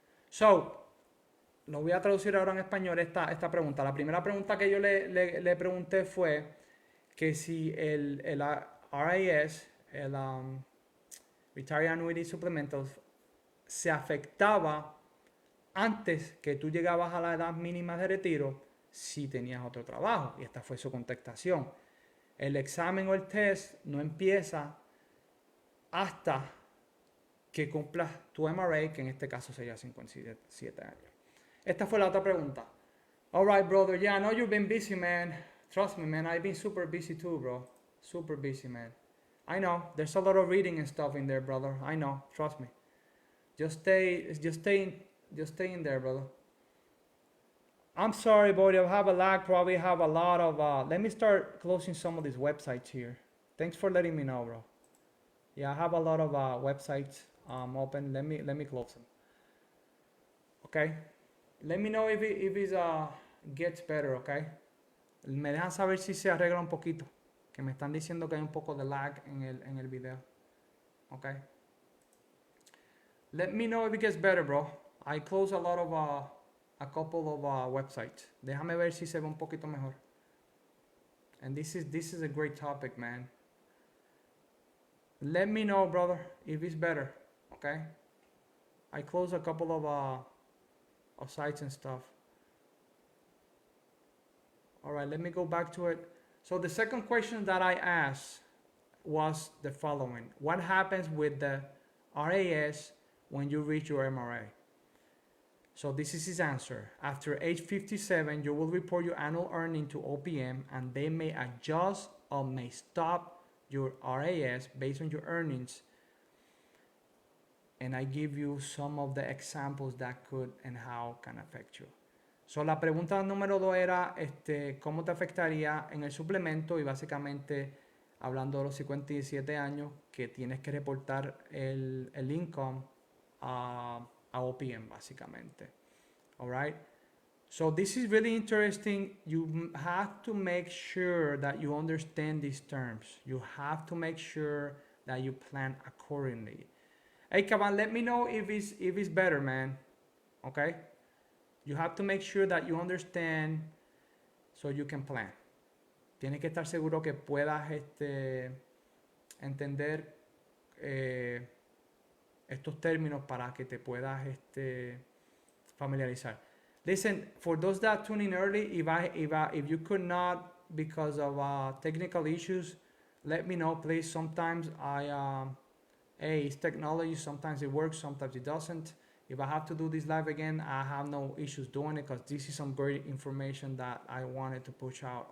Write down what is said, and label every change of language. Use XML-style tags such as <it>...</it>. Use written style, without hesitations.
<es>So, lo voy a traducir ahora en español esta pregunta. La primera pregunta que yo le pregunté fue que si el RAS, el Retiree Annuity Supplemental, se afectaba antes que tú llegabas a la edad mínima de retiro si tenías otro trabajo. Y esta fue su contestación. El examen o el test no empieza hasta que cumplas tu MRA, que en este caso sería 57 años. Esta fue la otra pregunta.</es> <en>All right, brother. Yeah, I know you've been busy, man. Trust me, man. I've been super busy too, bro. Super busy, man. I know. There's a lot of reading and stuff in there, brother. I know. Trust me. Just stay in there, brother. I'm sorry, buddy. I have a lag. Probably have a lot of. Let me start closing some of these websites here. Thanks for letting me know, bro. Yeah, I have a lot of websites open. Let me close them. Okay. Let me know if it gets better, okay?</en> <es>Me dejan saber si se arregla un poquito. Que me están diciendo que hay un poco de lag en el video.</es> <en>Okay? Let me know if it gets better, bro. I close a lot of, a couple of websites.</en> <es>Déjame ver si se ve un poquito mejor.</es> <en>And this is a great topic, man. Let me know, brother, if it's better. Okay. I closed a couple of sites and stuff. All right, let me go back to it. So the second question that I asked was the following: what happens with the RAS when you reach your MRA? So this is his answer. After age 57, you will report your annual earning to OPM, and they may adjust or may stop your RAS based on your earnings. And I give you some of the examples that could and how can affect you.</en> <es>So la pregunta número 2 era cómo te afectaría en el suplemento, y básicamente hablando de los 57 años que tienes que reportar el income a OPM básicamente.</es> <en>All right. So this is really interesting. You have to make sure that you understand these terms. You have to make sure that you plan accordingly. Hey, Kavan, let me know if it's better, man. Okay. You have to make sure that you understand so you can plan.</en> <es>Tienes que estar seguro que puedas entender estos términos para que te puedas familiarizar.</es> <en>Listen, for those that tune in early, if you could not because of technical issues, let me know, please. Sometimes it's technology. Sometimes it works, sometimes it doesn't. If I have to do this live again, I have no issues doing it because this is some great information that I wanted to push out.</en>